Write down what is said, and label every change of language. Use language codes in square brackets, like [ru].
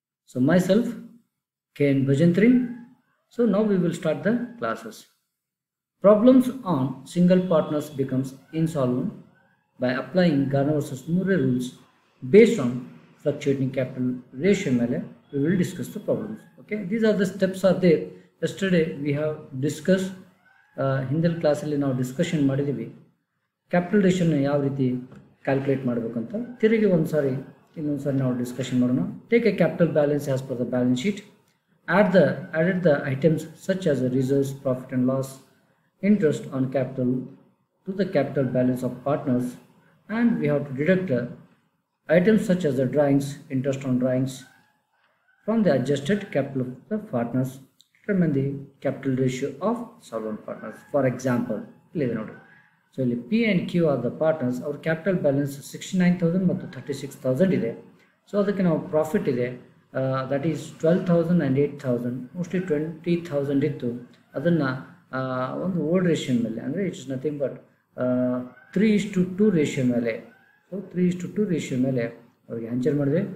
[en] So myself, K.N. Bhajantri. So now we will start the classes. Problems on single partners becomes insolvent by applying Garner versus Murray rules based on fluctuating capital ratio [kn] ಮೇಲೆ [en] we will discuss the problems. Okay, these are the steps are there. Yesterday we have discussed [kn] ಹಿಂದಿನ ಕ್ಲಾಸಲ್ಲಿ ನಾವು discussion ಮಾಡಿದ್ದೀವಿ capital ರೇಷಿಯೋನ ಯಾವ ರೀತಿ calculate ಮಾಡಬೇಕಂತ. ತಿರುಗಿ ಇನ್ನೊಂದು ಸಾರಿ ನಾವು ಡಿಸ್ಕಷನ್ ಮಾಡೋಣ. [en] Take a capital balance as per the balance sheet. added the items such as the reserves, profit and loss, interest on capital to the capital balance of partners, and we have to deduct items such as the drawings, interest on drawings from the adjusted capital of the partners. Determine the capital ratio of solvent partners. For example, so P and Q are the partners. Our capital balance 69,000 [kn] ಮತ್ತು [en] 36,000 ಇದೆ. [kn] So ಅದಕ್ಕೆ ನಾವು profit ಇದೆ, [en] that is 12,000 and 8,000, mostly 20,000 [kn] ಇತ್ತು. ಅದನ್ನು ಒಂದು old ratio ಮೇಲೆ, ಅಂದರೆ [en] it's nothing but [kn] 3:2 ರೇಷಿಯೋ ಮೇಲೆ, ಸೊ 3:2 ರೇಷಿಯೋ ಮೇಲೆ ಅವ್ರಿಗೆ ಹಂಚಿಕೆ ಮಾಡಿದ್ವಿ.